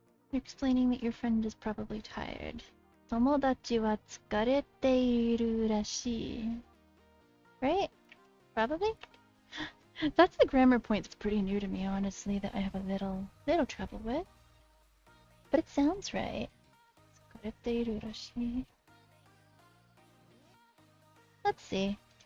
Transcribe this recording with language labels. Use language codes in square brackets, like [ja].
[en] You're explaining that your friend is probably tired. [ja] 友達は疲れているらしい. [en] Right? Probably? That's the grammar point that's pretty new to me, honestly, that I have a little trouble with. But it sounds right. [ja] 疲れているらしい. [en] Let's see.